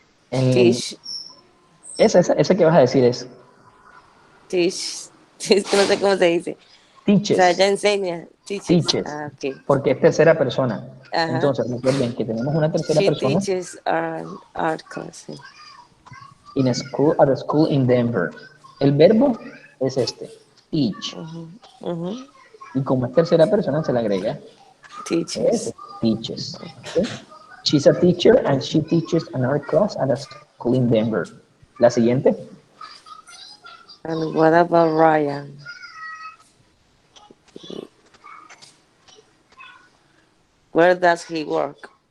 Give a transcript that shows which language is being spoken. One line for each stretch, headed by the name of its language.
English: Teach.
Spanish: Esa que vas a decir es Teach. No sé cómo se dice.
English: teaches.
Spanish: O sea, ella enseña.
English: Teaches. Ah, okay.
Spanish: Porque es tercera persona. Ajá. Entonces, recuerden que tenemos una tercera persona.
English: She teaches art class. In a school, at a school in Denver.
Spanish: El verbo es este, teach. Y como es tercera persona, se le agrega
English: teaches. Teaches. Okay. She's a teacher and she teaches an art class at a school in Denver.
Spanish: La siguiente.
English: And what about Ryan? Where does he work?